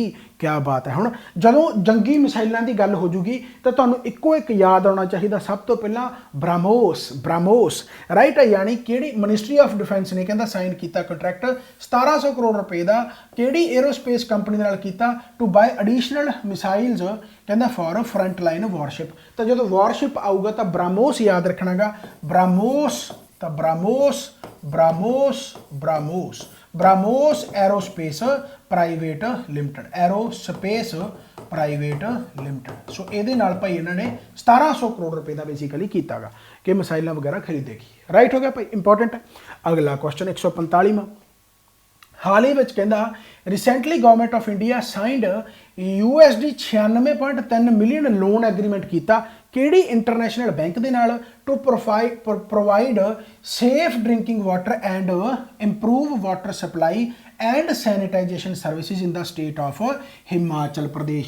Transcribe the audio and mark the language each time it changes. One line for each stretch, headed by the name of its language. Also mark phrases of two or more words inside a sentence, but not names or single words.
Hindi: क्या बात है,
Punjabi: ਹੁਣ ਜਦੋਂ ਜੰਗੀ ਮਿਸਾਈਲਾਂ ਕੀ ਗੱਲ ਹੋ ਜੂਗੀ ਤੋ ਤੁਹਾਨੂੰ ਇੱਕੋ ਏਕ ਯਾਦ ਆਨਾ ਚਾਹੀਏ, ਸਬ ਤੋ ਪਹਿਲਾ ਬ੍ਰਹਮੋਸ, ਬ੍ਰਹਮੋਸ, ਰਾਈਟ ਹੈ।
Hindi: यानी कि
English: Ministry of Defence
Hindi: ने कहता साइन किया कंट्रैक्ट 1700 करोड़ रुपए का कि
English: aerospace company
Punjabi: ਨਾਲ ਕੀਤਾ
English: to buy additional missiles
Hindi: कहता
English: for front line warship.
Punjabi: ਤੋ ਜੋ ਵਾਰਸ਼ਿਪ ਆਊਗਾ ਤੋ ਬ੍ਰਹਮੋਸ ਯਾਦ ਰੱਖਣਾ ਗਾ, ਬ੍ਰਹਮੋਸ, ਤੋ ਬ੍ਰਹਮੋਸ, ਬ੍ਰਹਮੋਸ, ਬ੍ਰਹਮੋਸ, ਬ੍ਰਹਮੋਸ एरोस्पेस ਪ੍ਰਾਈਵੇਟ ਲਿਮਟਿਡ, ਐਰੋਸਪੇਸ ਪ੍ਰਾਈਵੇਟ ਲਿਮਟਿਡ। ਸੋ ਇਹਦੇ ਨਾਲ ਭਾਈ ਇਹਨਾਂ ਨੇ 1700 ਕਰੋੜ ਰੁਪਏ ਦਾ ਬੇਸਿਕਲੀ ਕੀਤਾਗਾ ਕਿ ਮਿਸਾਈਲਾਂ ਵਗੈरह ਖਰੀਦੇਗੀ। ਰਾਈਟ ਹੋ ਗਿਆ ਭਾਈ, ਇੰਪੋਰਟੈਂਟ ਹੈ। ਅਗਲਾ ਕੁਐਸਚਨ 145ਵਾਂ, ਹਾਲ ਹੀ ਵਿੱਚ ਕਹਿੰਦਾ
English: recently Government of India signed USD 96.3 million loan agreement
Punjabi: ਕੀਤਾ ਕਿਹੜੀ
English: international bank
Punjabi: ਦੇ ਨਾਲ
English: to provide safe drinking water and improve water supply and sanitisation services in the state of Himachal Pradesh.